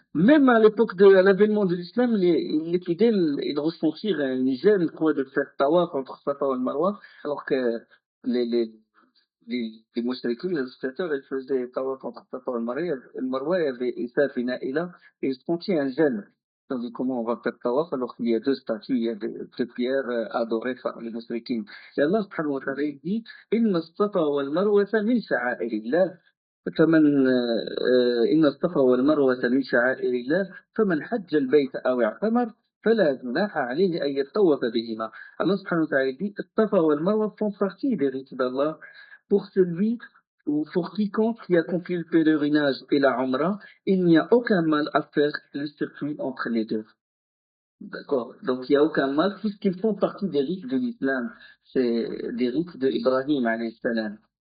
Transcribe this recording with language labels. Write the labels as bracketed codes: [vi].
[fr] Même à l'époque de l'avènement de l'islam, les fidèles, ils ressentirent une gêne, quoi, de faire tawaf entre Safa et Marwa, alors que les, les, les mouchriquins, les spectateurs, ils faisaient tawaf entre Safa et Marwa, il y avait Issa et Na'ila, et ils sentaient un gêne. Ils ont dit comment on va faire tawaf alors qu'il y a deux statues, il y a deux pierres adorées par les mouchriquins. Et Allah subhanahu wa ta'ala dit, [ar] إن الصفا والمروة من شعائر الله فمن إن الصفا والمروة من شعائر الله فمن حج البيت أو اعتمر فلا جناح عليه أن يطوف بهما. [fr] Allah subhanahu wa ta'ala dit, [ar] الصفا والمروة [fr] font partie des rites d'Allah pour celui ou pour quiconque qui accomplit le pèlerinage et la Umrah, il n'y a aucun mal à faire le circuit entre les deux. D'accord. Donc il n'y a aucun mal puisqu'ils font partie des rites de l'islam. C'est des rites de Ibrahim alayhi salam.